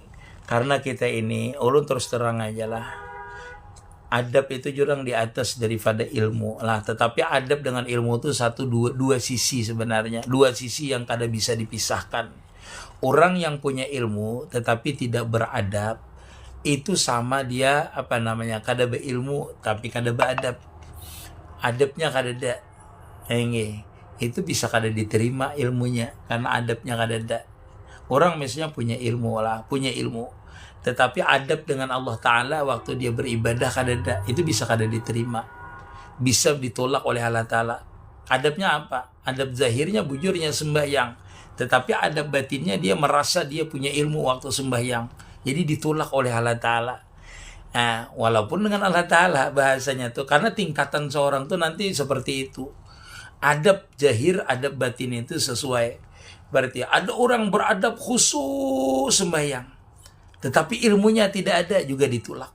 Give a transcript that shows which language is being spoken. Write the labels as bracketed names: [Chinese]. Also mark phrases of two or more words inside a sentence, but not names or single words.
[Banjar] Karena kita ini, ulun terus terang aja lah, adab itu jurang di atas daripada ilmu lah. Tetapi adab dengan ilmu itu dua sisi sebenarnya, dua sisi yang kada bisa dipisahkan. Orang yang punya ilmu tetapi tidak beradab, itu sama dia kada berilmu tapi kada beradab. Adabnya kada ada. Itu bisa kada diterima ilmunya karena adabnya kada ada. Orang misalnya punya ilmu, tetapi adab dengan Allah Ta'ala waktu dia beribadah kada ada, itu bisa kada diterima, bisa ditolak oleh Allah Ta'ala. Adabnya apa? Adab zahirnya bujurnya sembahyang, [Indonesian] tetapi adab batinnya dia merasa dia punya ilmu waktu sembahyang, jadi ditolak oleh Allah Ta'ala. Nah, walaupun dengan Allah Ta'ala bahasanya tuh, karena tingkatan seorang tuh nanti seperti itu. Adab zahir, adab batin itu sesuai. Berarti ada orang beradab khusus sembahyang, tetapi ilmunya tidak ada, juga ditolak.